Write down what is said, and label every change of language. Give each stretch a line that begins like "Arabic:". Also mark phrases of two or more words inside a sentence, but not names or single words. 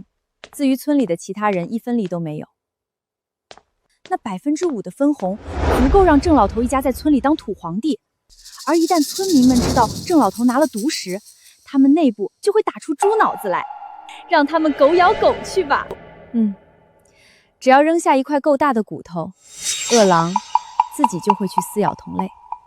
Chinese: 至于村里的其他人，1分利都没有。那5%的分紅足够让郑老头一家在村里当土皇帝。而一旦村民们知道郑老头拿了毒食，他们内部就会打出猪腦子来，让他们狗咬狗去吧。只要扔下一塊夠大的骨頭，餓狼自己就會去撕咬同類。